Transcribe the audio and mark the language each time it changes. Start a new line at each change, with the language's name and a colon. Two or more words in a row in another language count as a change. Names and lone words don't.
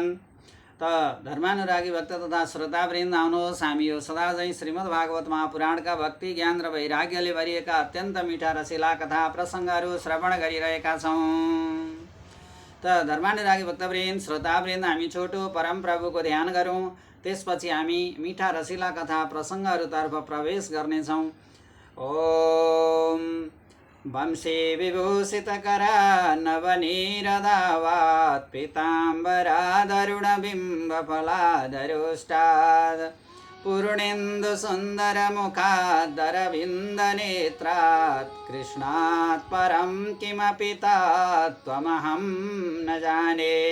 Nepali: त धर्मानुरागी भक्त तथा श्रोतावृन्द आउनुहोस्, हामी यो सदा झैँ श्रीमद् भागवत महापुराणका भक्ति ज्ञान र वैराग्यले भरिएका अत्यन्त मिठा रसिला कथा प्रसङ्गहरू श्रवण गरिरहेका छौँ। त धर्मानुरागी भक्तवृन्द श्रोतावृन्द हामी छोटो परम प्रभुको ध्यान गरौँ, त्यसपछि हामी मिठा रसिला कथा प्रसङ्गहरूतर्फ प्रवेश गर्नेछौँ।
Sanskrit: ओम वंशे विभूषितकरा नवनीरदावात् पीताम्बरादरुणबिम्बफलादरुष्टात् पूर्णेन्दुसुन्दरमुखादरविन्दनेत्रात् कृष्णात् परं किमपि तत्त्वमहं न जाने।